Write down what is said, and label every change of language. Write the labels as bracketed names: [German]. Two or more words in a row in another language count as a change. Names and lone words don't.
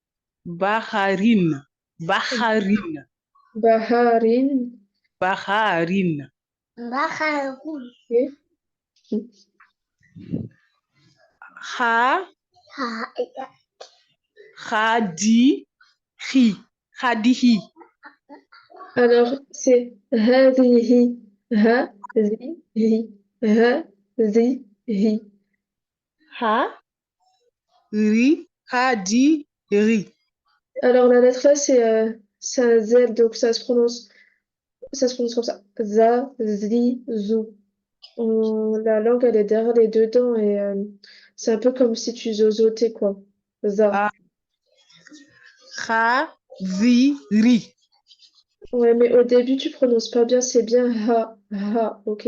[French] Baharin. Ok. Khadihi. Alors, c'est hadihi. Hadihi. Hadihi. Hadiri. Alors, la lettre là, c'est un Z, donc ça se prononce comme ça. Za, zi, zou. La langue, elle est derrière les deux dents et c'est un peu comme si tu zozotais, quoi. Za. Khadiri. Ouais, mais au début, tu prononces pas bien, c'est bien ok?